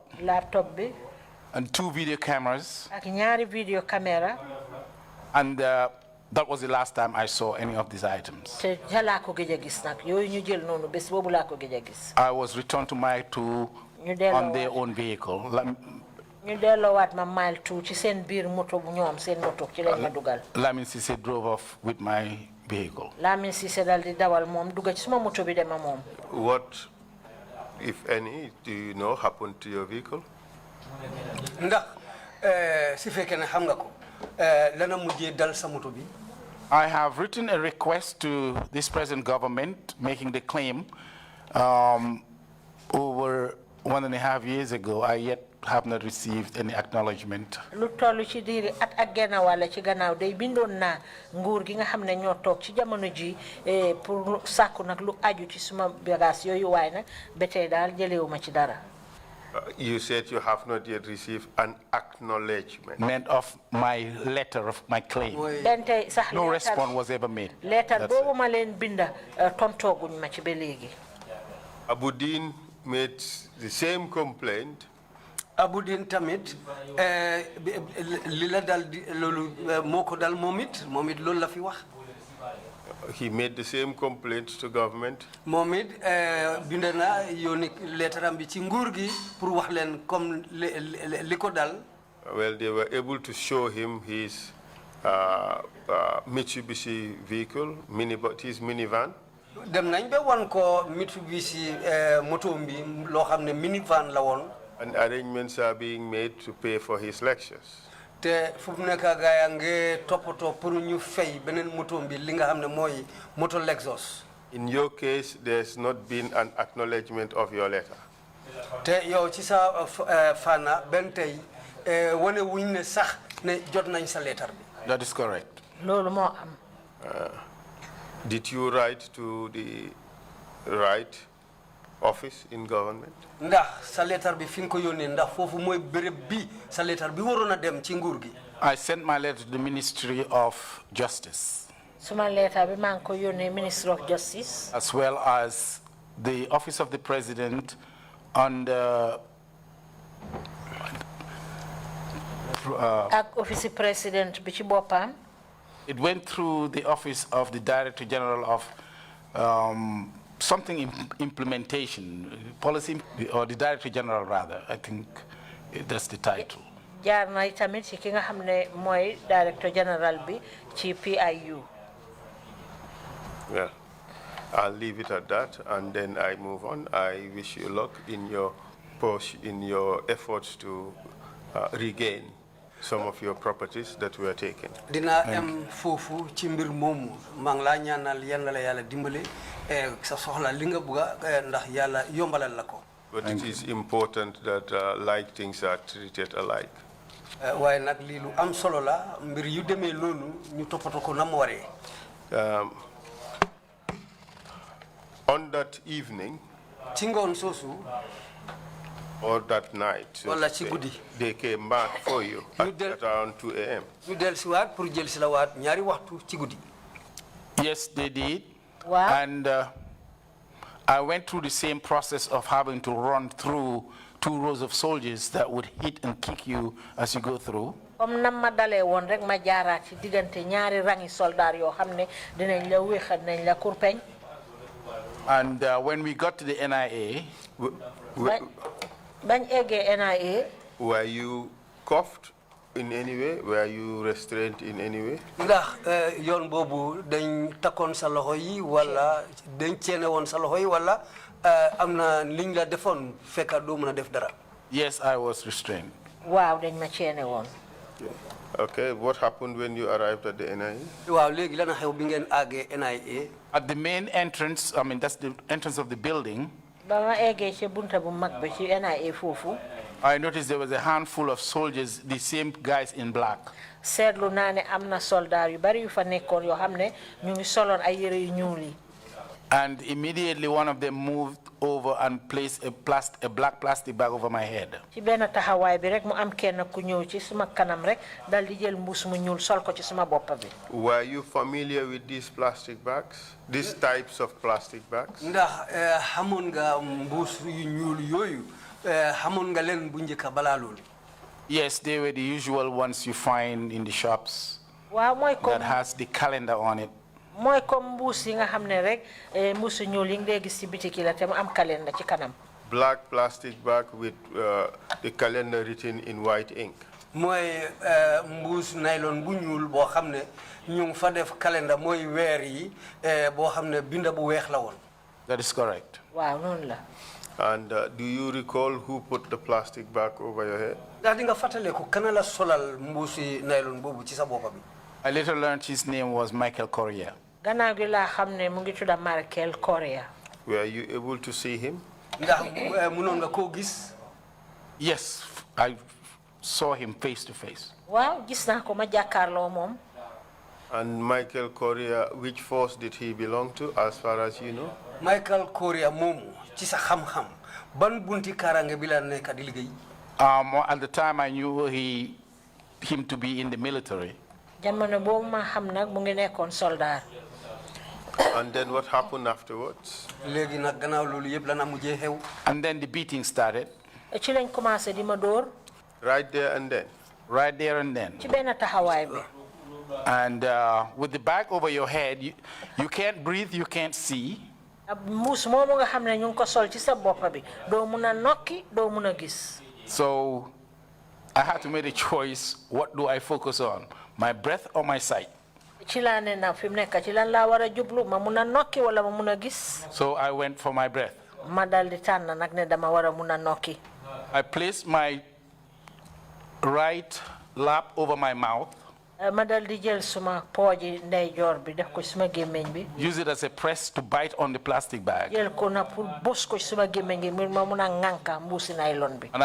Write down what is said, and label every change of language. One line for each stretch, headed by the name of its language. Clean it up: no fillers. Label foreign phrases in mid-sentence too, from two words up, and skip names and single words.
Wolof: Laptop bi.
English: And 2 video cameras.
Wolof: Ak ñaari
English: video camera. And that was the last time I saw any of these items.
Wolof: Te jalaa ko gëj a gis nag yooyu ñu jël noonu bés boobu laa ko gëj a gis.
English: I was returned to my on their own vehicle.
Wolof: ñu delloowaat ma mile 2 ci seen biir moto bu ñoom seen moto ci lañ ma dugal.
English: Lamin Cissé drove off with my vehicle.
Wolof: Lamin Cissé dal di dawal moom dugg ci suma moto bi dem ak moom.
English: What, if any, do you know happened to your vehicle? Ndax si fekkee ne xam nga ko lana mujjee dal sa moto bi. I have written a request to this present government making the claim over 1.5 years ago. I yet have not received any acknowledgement.
Wolof: Lu tollu ci diiri at ak genn wàll ci gannaaw day bindoon naa nguur gi nga xam ne ñoo toog ci jamono ji pour sàkku nag lu aju ci suma bagage yooyu waaye nag ba tey daal jëlewuma ci dara.
English: You said you have not yet received an acknowledgement of my letter of my claim. No response was ever made.
Wolof: Letter boobu ma leen binda tontooguñ ma ci ba léegi.
English: Abudin made the same complaint.
Wolof: Abudin tamit li la dal loolu moo ko dal moom it loolu la fi wax.
English: He made the same complaint to government.
Wolof: moom it bind na yónni leetaram bi ci nguur gi pour wax leen comme li ko dal.
English: Well, they were able to show him his Mitsubishi vehicle, his minivan.
Wolof: dem nañ ba wan ko Mitsubishi moto bi loo xam ne minivan la woon.
English: And arrangements are being made to pay for his lectures.
Wolof: te fu mu nekk gaa yaa ngi toppatoo pour ñu fay beneen moto bi li nga xam ne mooy moto Lexus.
English: In your case, there's not been an acknowledgement of your letter.
Wolof: te yow ci sa fana benn tey wane wuñ ne sax ne jot nañ sa leetar bi.
English: That is correct.
Wolof: loolu moo am.
English: Did you write to the right office in government?
Wolof: ndax sa leetar bi fi nga ko yónnee ndax foofu mooy béréb bi sa leetar bi waroon a dem ci nguur gi.
English: I sent my letter to the Ministry of Justice.
Wolof: suma leetar bi maa ngi ko yónnee Ministry of Justice.
English: As well as the Office of the President under
Wolof: ak Office President bi ci boppam.
English: It went through the Office of the Director General of something implementation, policy, or the Director General rather, I think that's the title.
Wolof: jaar na tamit ci ki nga xam ne mooy
English: Director General
Wolof: bi ci PIU.
English: Well, I'll leave it at that, and then I move on. I wish you luck in your push, in your efforts to regain some of your properties that were taken.
Wolof: dina am foofu ci mbir moomu maa ngi laa ñaanal yal na la yàlla dimbale sa soxla li nga bëgg ndax yàlla yombalal la ko.
English: But it is important that like things are treated alike.
Wolof: waaye nag lii lu am solo la mbir yu demee noonu ñu toppatoo ko na mu waree.
English: On that evening,
Wolof: ci ngoon soosu.
English: or that night,
Wolof: wala ci guddi.
English: they came back for you at around 2 a.m.
Wolof: ñu dellusiwaat pour jël si la waat ñaari waxtu ci guddi.
English: Yes, they did. Wow. And I went through the same process of having to run through 2 rows of soldiers that would hit and kick you as you go through.
Wolof: comme nam ma dalee woon rek ma jaaraat ci diggante ñaari rangi soldaar yoo xam ne dinañ la wéexal nañ la kurpeñ.
English: And when we got to the NIA,
Wolof: bañ eggee NIA.
English: Were you cuffed in any way? Were you restrained in any way?
Wolof: ndax yoon boobu dañ takkoon sa loxo yi wala dañ ceene woon sa loxo yi wala am na liñ la defoon fekk doo mën a def dara.
English: Yes, I was restrained.
Wolof: waaw dañ ma ceene woon.
English: Okay, what happened when you arrived at the NIA?
Wolof: waaw léegi lan xew bi ngeen àggee NIA.
English: At the main entrance, I mean, that's the entrance of the building,
Wolof: ba ma eggee ci bunta bu mag bi ci NIA foofu.
English: I noticed there was a handful of soldiers, the same guys in black.
Wolof: seetlu naa ne am na soldaar yu bari yu fa nekkoon yoo xam ne ñu ngi soloon ay yére yu ñuul yi.
English: And immediately one of them moved over and placed a black plastic bag over my head.
Wolof: ci benn taxawaay bi rek mu am kenn ku ñëw ci suma kanam rek dal di jël mbuus mu ñuul sol ko ci suma bopp bi.
English: Were you familiar with these plastic bags? These types of plastic bags?
Wolof: ndax xamoon nga mbuus yu ñuul yooyu xamoon nga leen bu njëkk balaa loolu.
English: Yes, they were the usual ones you find in the shops
Wolof: waaw mooy
English: that
Wolof: comme
English: has the calendar on it.
Wolof: mooy comme mbuus yi nga xam ne rek mbuusu ñuul yi nga gis ci bitiki la te mu am calendar ci kanam.
English: Black plastic bag with the calendar written in white ink.
Wolof: mooy mbuus nylon bu ñuul boo xam ne ñu ngi fa def calendar mooy weer yi boo xam ne binda bu weex la woon.
English: That is correct.
Wolof: waaw noonu la.
English: And do you recall who put the plastic bag over your head?
Wolof: ndax di nga fàttaleku kana la solal mbuusi nylon boobu ci sa bopp bi.
English: I later learned his name was Michael Correa.
Wolof: gannaaw gi laa xam ne mu ngi tudda Michael Correa.
English: Were you able to see him?
Wolof: ndax mënoon nga koo gis.
English: Yes, I saw him face to face.
Wolof: waaw gis naa ko ma jàkkaarloo moom.
English: And Michael Correa, which force did he belong to, as far as you know?
Wolof: Michael Correa moomu ci sa xam-xam ban bunti kaaraange bi la nekk di liggéey.
English: At the time I knew him to be in the military.
Wolof: jamono boobu ma xam nag mu ngi nekkoon soldaar.
English: And then what happened afterwards?
Wolof: léegi nag gannaaw loolu yëpp lana mujjee xew.
English: And then the beating started.
Wolof: ci lañ commencé di ma dóor.
English: Right there and then? Right there and then.
Wolof: ci benn taxawaay bi.
English: And with the bag over your head, you can't breathe, you can't see.
Wolof: mbuus moomu nga xam ne ñu ngi ko sol ci sa bopp bi doo mun a nokki doo mun a gis.
English: So I had to make a choice. What do I focus on? My breath or my sight?
Wolof: ci laa ne na fi mu nekk ci lan laa war a jublu ma mun a nokki wala ma mun a gis.
English: So I went for my breath.
Wolof: ma dal di tànn nag ne dama war a mun a nokki.
English: I placed my right lap over my mouth.
Wolof: ma dal di jël suma pooji ndeyjoor bi def ko suma gémmiñ bi.
English: Use it as a press to bite on the plastic bag.
Wolof: jël ko na pour bës ko suma gémmiñ gi ma mun a ŋànka mbuusi nylon bi.